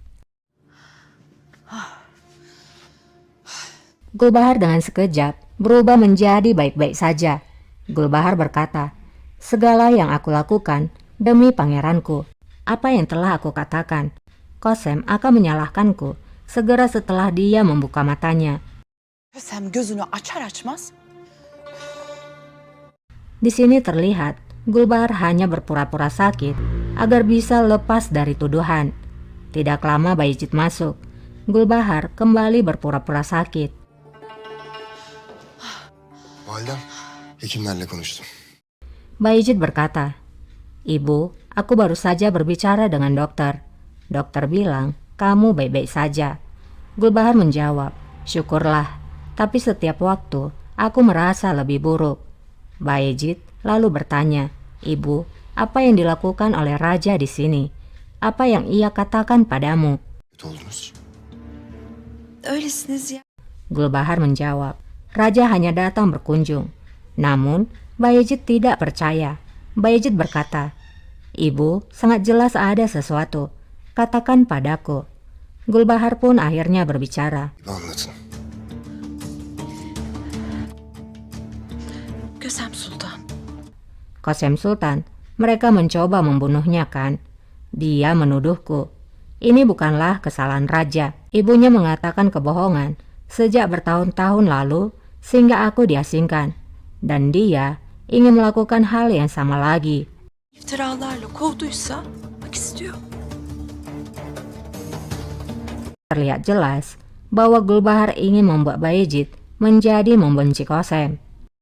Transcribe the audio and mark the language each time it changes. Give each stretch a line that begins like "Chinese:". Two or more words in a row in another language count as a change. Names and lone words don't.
Indonesian: Gulbahar dengan sekejap berubah menjadi baik-baik saja. Gulbahar berkata, segala yang aku lakukan demi pangeranku. Apa yang telah aku katakan? Kosem akan menyalahkanku segera setelah dia membuka matanya.
Turkish: Kösem gözünü açar açmaz
Indonesian: Di sini terlihat Gulbahar hanya berpura-pura sakit agar bisa lepas dari tuduhan. Tidak lama Bayezid masuk. Gulbahar kembali berpura-pura sakit.
Turkish: Validem, hekimlerle konuştum.
Indonesian: Bayezid berkata, Ibu, aku baru saja berbicara dengan dokter. Dokter bilang, kamu baik-baik saja. Gulbahar menjawab, syukurlah. Tapi setiap waktu, aku merasa lebih buruk. Bayezid lalu bertanya, Ibu, apa yang dilakukan oleh Raja di sini? Apa yang ia katakan padamu?
Turkish: Kötü oldunuz. Öylesiniz ya.
Indonesian: Gulbahar menjawab, Raja hanya datang berkunjung. Namun, Bayezid tidak percaya. Bayezid berkata, Ibu, sangat jelas ada sesuatu. Katakan padaku. Gulbahar pun akhirnya berbicara.
Turkish: Anlatın. Kösem Sultan.
Indonesian: Kosem Sultan, mereka mencoba membunuhnya kan? Dia menuduhku. Ini bukanlah kesalahan Raja. Ibunya mengatakan kebohongan sejak bertahun-tahun lalu sehingga aku diasingkan. Dan dia ingin melakukan hal yang sama lagi.
Turkish: İftiralarla kovduysa bak istiyor.
Indonesian: Terlihat jelas bahwa Gulbahar ingin membuat Bayezid menjadi membenci Kosem.